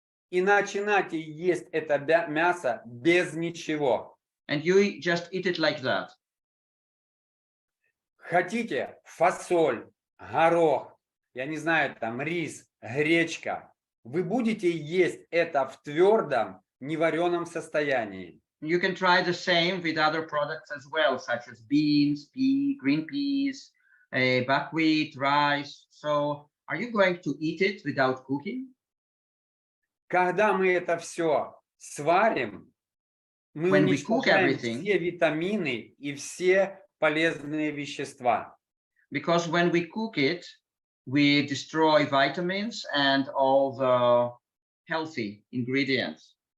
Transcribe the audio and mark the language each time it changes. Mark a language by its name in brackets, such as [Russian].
[Russian] и начинаете есть это мясо без ничего. [English] and you just eat it like that. [Russian] Хотите фасоль, горох, я не знаю, там рис, гречка. Вы будете есть это в твердом, невареном состоянии. [English] You can try the same with other products as well, such as beans, green peas, buckwheat, rice. So are you going to eat it without cooking? [Russian] Когда мы это все сварим, мы [English] When we cook [Russian] уничтожаем [English] everything, [Russian] все витамины и все полезные вещества. [English] because when we cook it, we destroy vitamins and all the healthy ingredients.